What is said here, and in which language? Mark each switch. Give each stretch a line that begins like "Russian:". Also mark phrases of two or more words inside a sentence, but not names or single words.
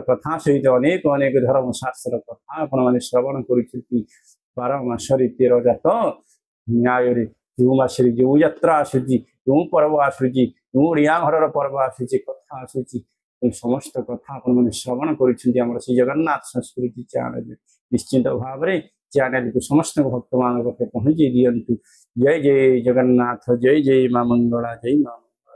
Odia: କଥା ସହିତ ଅନେକ ଧର୍ମଶାସ୍ତ୍ର କଥା ଆପଣମାନେ ଶ୍ରବଣ କରୁଛନ୍ତି 12 ମାସରେ 13 ଜାତ ନ୍ୟାୟରେ ଯେଉଁ ମାସରେ ଯେଉଁ ଯାତ୍ରା ଆସୁଛି ଯେଉଁ ପର୍ବ ଆସୁଛି ଯେଉଁ ଓଡ଼ିଆ ଘରର ପର୍ବ ଆସୁଛି କଥା ଆସୁଛି ସମସ୍ତ କଥା ଆପଣମାନେ ଶ୍ରବଣ କରୁଛନ୍ତି ଆମର ଶ୍ରୀ ଜଗନ୍ନାଥ ସଂସ୍କୃତି ଚ୍ୟାନେଲରେ ନିଶ୍ଚିତ ଭାବରେ ଚ୍ୟାନେଲ କୁ ସମସ୍ତ ଭକ୍ତ ମାନ ପହଞ୍ଚି ଦିଅନ୍ତୁ।
Hindi: जय जय जगन्नाथ, जय जय मां मंगला, जय मां।